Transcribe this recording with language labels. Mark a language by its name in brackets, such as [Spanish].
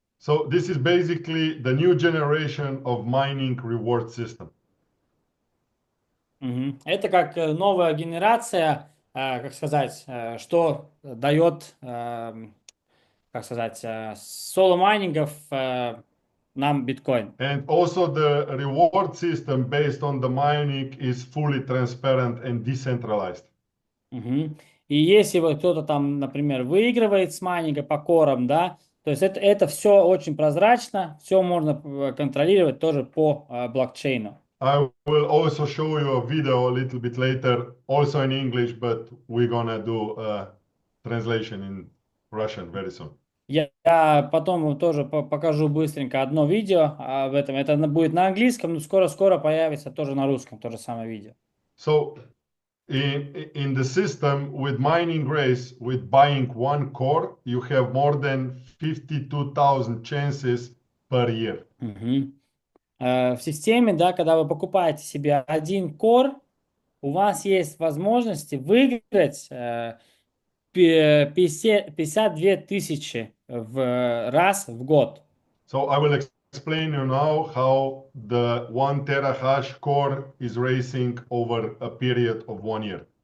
[English] So this is basically the new generation of mining reward system. [Russian] Это как новая генерация, как сказать, что дает, как сказать, соло-майнингов нам биткоин. [English] And also the reward system based on the mining is fully transparent and decentralized. [Russian] И если вот кто-то там, например, выигрывает с майнинга по корам, да, то есть это все очень прозрачно, все можно контролировать тоже по блокчейну. [English] I will also show you a video a little bit later, also in English, but we're gonna do a translation in Russian very soon. [Russian] Я потом тоже покажу быстренько одно видео об этом. Это будет на английском, но скоро появится тоже на русском, то же самое видео. [English] So in the system with mining race, with buying 1 core, you have more than 52,000 chances per year. [Russian] В системе, да, когда вы покупаете себе 1 кор, у вас есть возможности выиграть 52 тысячи раз в год. [English] So I will explain you now how the 1 terahash core is racing over a period of 1 year.